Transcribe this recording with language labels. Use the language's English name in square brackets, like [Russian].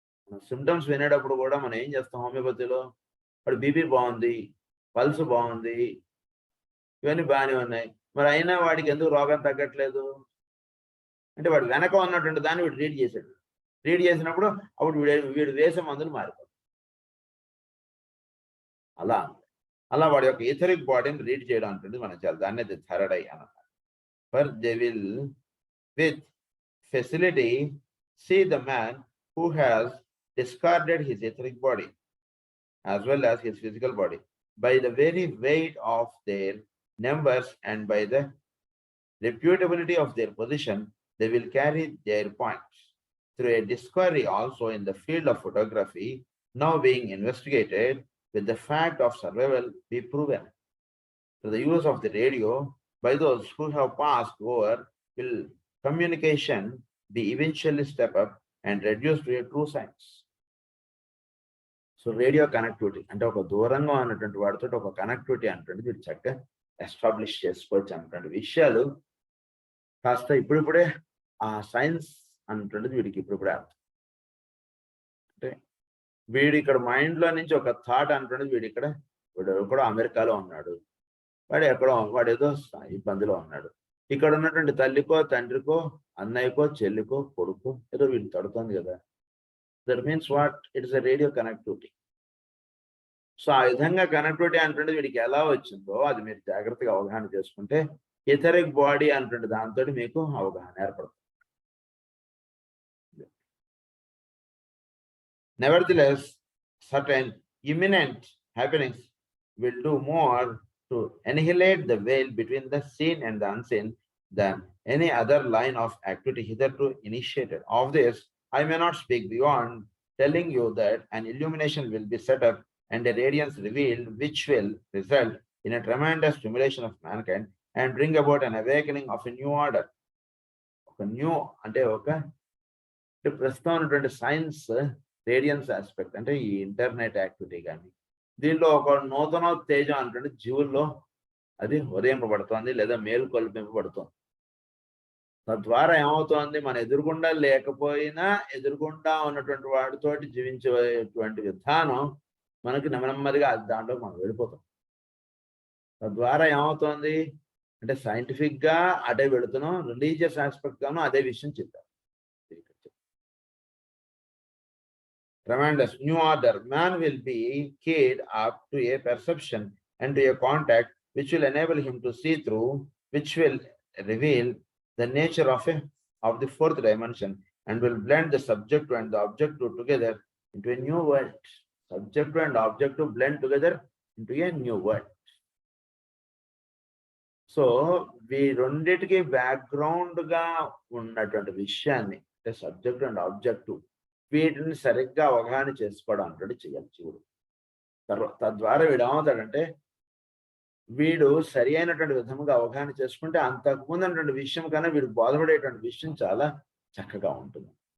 [Telugu] మన సిమ్టమ్స్ వినేటప్పుడు కూడా మనం ఏం చేస్తాం, హోమియోపతిలో వాడు బీపీ బాగుంది, పల్స్ బాగుంది, ఇవన్నీ బాగానే ఉన్నాయి, మరి అయినా వాడికి ఎందుకు రోగం తగ్గట్లేదు అంటే వాడు వెనక ఉన్నటువంటి దాన్ని వీడు రీడ్ చేశాడు. రీడ్ చేసినప్పుడు అప్పుడు వీడు వేసే మందులు మారిపోతాయి. అలా వాడి యొక్క ఎథరిక్ బాడీని రీడ్ చేయడం అంటుంది మనం చాలా దాన్ని థర్డ్ ఐ అన్నమాట. [English] For they will with facility see the man who has discarded his etheric body as well as his physical body by the very weight of their numbers and by the reputability of their position. They will carry their points through a discovery also in the field of photography now being investigated with the fact of survival be proven through the use of the radio by those who have passed over. Will communication be eventually step up and reduced to a true science. [Telugu] So radio connectivity అంటే ఒక దూరంగా ఉన్నటువంటి వాడితో ఒక connectivity అంటే వీడు చక్కగా establish చేసుకోవచ్చు అన్నటువంటి విషయాలు కాస్త ఇప్పుడిప్పుడే ఆ సైన్స్ అన్నటువంటిది వీడికి ఇప్పుడిప్పుడే అర్థం. అంటే వీడు ఇక్కడ మైండ్లో నుంచి ఒక థాట్ అంటున్నది వీడు కూడా అమెరికాలో ఉన్నాడు, వాడేదో ఇబ్బందిలో ఉన్నాడు, ఇక్కడ ఉన్నటువంటి తల్లికో తండ్రికో అన్నయ్యకో చెల్లికో కొడుకు ఏదో వీడు తడుతుంది కదా. [English] That means what it is a radio connectivity. [Telugu] So ఆ విధంగా కనెక్టివిటీ అంటుంటే వీడికి ఎలా వచ్చిందో అది మీరు జాగ్రత్తగా అవగాహన చేసుకుంటే ఎథరిక్ బాడీ అంటుండే దాంతో మీకు అవగాహన ఏర్పడుతుంది. [English] Nevertheless, certain imminent happenings will do more to annihilate the veil between the seen and the unseen than any other line of activity hitherto initiated. Of this, I may not speak beyond telling you that an illumination will be set up and a radiance revealed, which will result in a tremendous stimulation of mankind and bring about an awakening of a new order. [Telugu] ఒక new అంటే ప్రస్తుతం ఉన్నటువంటి science radians aspect అంటే ఈ internet activity కానీ దీనిలో ఒక నూతన తేజం అంటే జీవుల్లో అది ఉదయింపబడుతోంది లేదా మేలుకొల్పింపబడుతోంది. తద్వారా ఏమవుతోంది, మన ఎదురుగుండా లేకపోయినా ఎదురుగుండా ఉన్నటువంటి వాడితోటి జీవించేటువంటి విధానం మనకి నెమ్మదిగా దాంట్లో మనం వెళ్ళిపోతాం. తద్వారా ఏమవుతోంది అంటే సైంటిఫిక్ గా అదే వెళుతున్నాం, రిలీజియస్ ఆస్పెక్ట్ గాను అదే విషయం చెప్పారు. [English] Tremendous new order. Man will be keyed up to a perception and to a contact which will enable him to see through, which will reveal the nature of the fourth dimension and will blend the subject and the objective together into a new world. Subject and objective blend together into a new world. [Telugu] So we రెండిటికి background గా ఉన్నటువంటి విషయాన్ని అంటే subject and objective వీటిని సరిగ్గా అవగాహన చేసుకోవడం అంటే చేయాలి జీవుడు. తద్వారా వీడు ఏమవుతాడంటే వీడు సరి అయినటువంటి విధముగా అవగాహన చేసుకుంటే అంతకుముందు అన్నటువంటి విషయం కన్నా వీడు బాధపడేటువంటి విషయం చాలా చక్కగా ఉంటుంది.